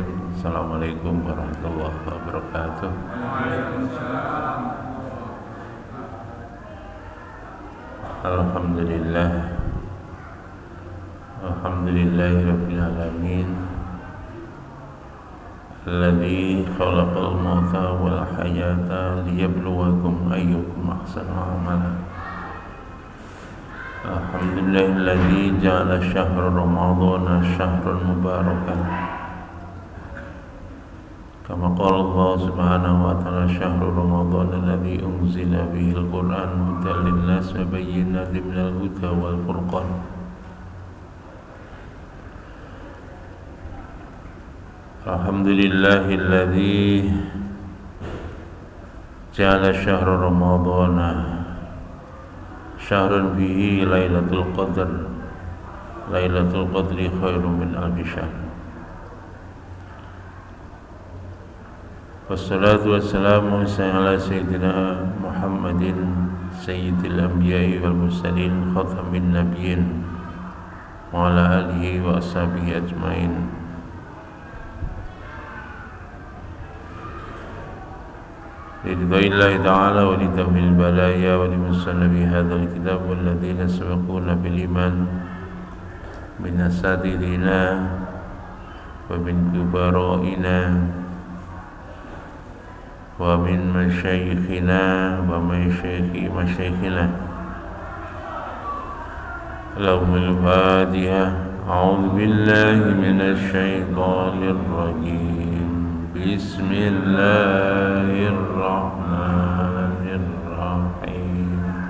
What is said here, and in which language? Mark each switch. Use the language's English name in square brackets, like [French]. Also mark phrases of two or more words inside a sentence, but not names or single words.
[Arabic] السلام عليكم ورحمة الله وبركاته. Waalaikumsalam. Alhamdulillah. الحمد لله رب العالمين. الذي خلق الموت والحياة ليبلوكم أيكم أحسن عملا. الحمد لله الذي جعل شهر رمضان شهرا مباركا. كما قال الله سبحانه وتعالى شهر رمضان الذي أنزل به القرآن هدى للناس وبينات من الهدى والفرقان. الحمد لله الذي جعل شهر رمضان شهر به ليلة القدر. ليلة القدر خير من ألف شهر. والصلاة والسلام على سيدنا محمد سيد الأنبياء والمرسلين خاتم النبيين وعلى آله وأصحابه أجمعين. رضوان الله تعالى ولطائف البلايا ولمصنف هذا الكتاب والذين سبقونا بالإيمان من أساتذتنا ومن كبرائنا ومن مشايخنا ومشايخ مشايخنا. اللهم الفاتحة. أعوذ بالله من الشيطان الرجيم. Bismillahirrahmanirrahim.